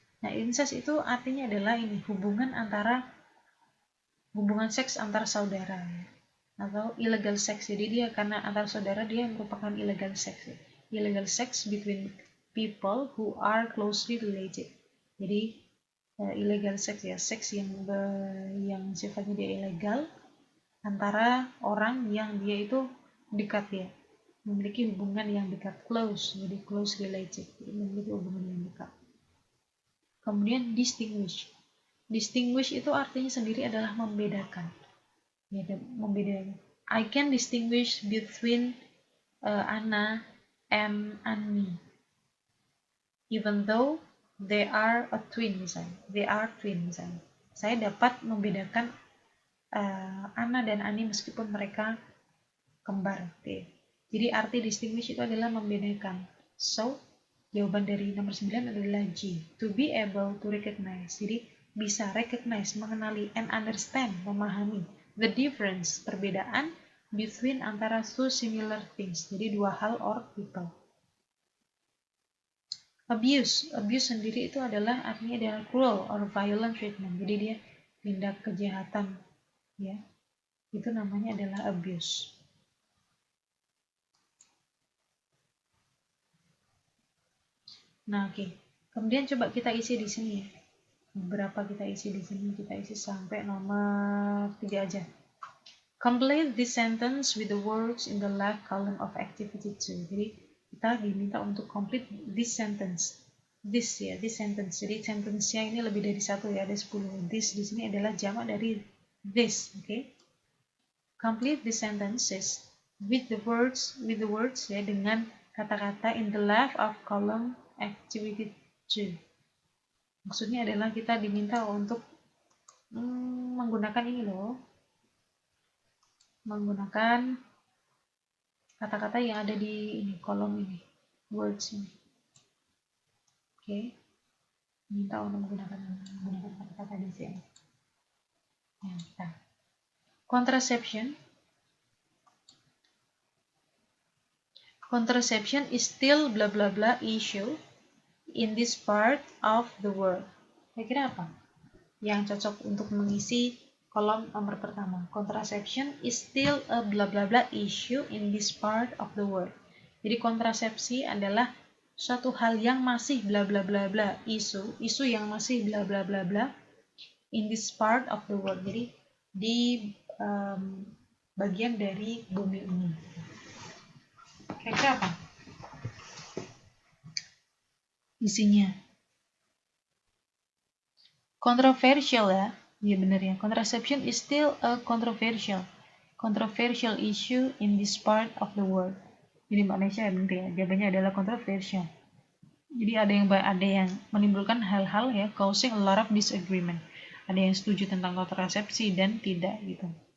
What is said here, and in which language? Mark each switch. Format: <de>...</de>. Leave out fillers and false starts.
<id>Nah, incest itu artinya adalah ini hubungan seks antar saudara ya. Atau illegal sex. Jadi dia karena antar saudara dia merupakan illegal sex. Ya.</id> <en>Illegal sex between people who are closely related.</en> <id>Jadi illegal sex ya, seks yang sifatnya dia ilegal antara orang yang dia itu dekat ya, memiliki hubungan yang dekat, close, jadi close related, jadi memiliki hubungan yang dekat. Kemudian distinguish itu artinya sendiri adalah membedakan ya, membedakan.</id> <en>I can distinguish between Anna and Annie even though they are twin misalnya.</en> <id>Saya dapat membedakan Anna dan Ani meskipun mereka kembar. Jadi arti distinguish itu adalah membedakan. So, jawaban dari nomor 9 adalah G.</id> <en>To be able to recognize.</en> <id>Jadi bisa</id> <en>recognize,</en> <id>mengenali,</id> <en>and understand,</en> <id>memahami.</id> <en>The difference,</en> <id>perbedaan,</id> <en>between</en> <id>antara</id> <en>two similar things.</en> <id>Jadi dua hal</id> <en>or people.</en> <id>Abuse sendiri itu adalah artinya adalah</id> <en>cruel or violent treatment.</en> <id>Jadi dia tindak kejahatan ya. Itu namanya adalah abuse. Nah, oke. Kemudian coba kita isi di sini ya. Berapa kita isi di sini? Kita isi sampai nomor 3 aja.</id> <en>Complete this sentence with the words in the left column of activity 2.</en> <id>Jadi kita diminta untuk</id> <en>complete this sentence. This sentence.</en> <id>Jadi sentence-nya ini lebih dari satu ya, ada 10. This di sini adalah jamak dari this, oke?</id> <en>Complete the sentences with the words</en> <id>ya, dengan kata-kata</id> <en>in the left of column activity 2.</en> <id>Maksudnya adalah kita diminta untuk menggunakan ini loh. Menggunakan kata-kata yang ada di ini, kolom ini, words ini. Oke. Minta untuk menggunakan kata-kata di sini. Nah. Contraception.</id> <en>Contraception is still blah blah blah issue in this part of the world.</en> <id>Kira-kira apa yang cocok untuk mengisi kolom nomor pertama?</id> <en>Contraception is still a blah blah blah issue in this part of the world.</en> <id>Jadi kontrasepsi adalah suatu hal yang masih bla bla bla bla, isu yang masih bla bla bla bla</id> <en>in this part of the world.</en> <id>Jadi di bagian dari bumi ini. Kira-kira apa isinya? Controversial ya. Iya benar ya.</id> <en>Contraception is still a controversial issue in this part of the world.</en> <id>Jadi Mbak Nesya benar ya. Jawabannya adalah controversial. Jadi ada yang menimbulkan hal-hal ya,</id> <en>causing a lot of disagreement.</en> <id>Ada yang setuju tentang kontrasepsi dan tidak gitu.</id>